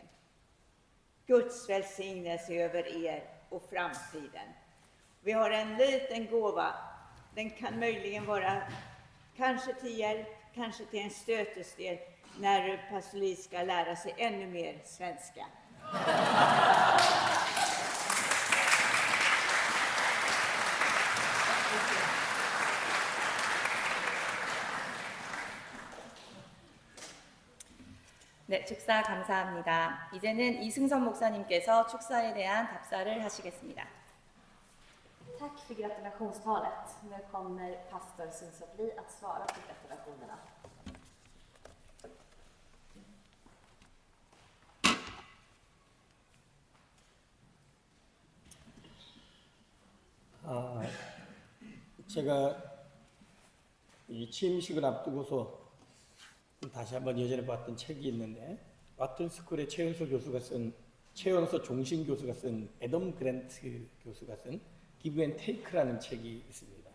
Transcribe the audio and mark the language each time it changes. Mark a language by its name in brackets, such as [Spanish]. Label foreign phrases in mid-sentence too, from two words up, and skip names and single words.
[Swedish] Guds välsignelse över er och framtiden. Vi har en liten gåva. Den kan möjligen vara kanske till hjälp, kanske till en stötesdel när pastor Lee ska lära sig ännu mer svenska. [Korean] 네, 축사 감사합니다. 이제는 이승선 목사님께서 축사에 대한 답사를 하시겠습니다. [Swedish] Tack för gratulationstalet. Nu kommer pastor Sundsvall Lee att svara på gratulationerna. [Korean] 제가 이 취임식을 앞두고서 다시 한번 예전에 봤던 책이 있는데 와튼 스쿨의 최연소 종신 교수가 쓴 애덤 그랜트 교수가 쓴 기브 앤 테이크라는 책이 있습니다.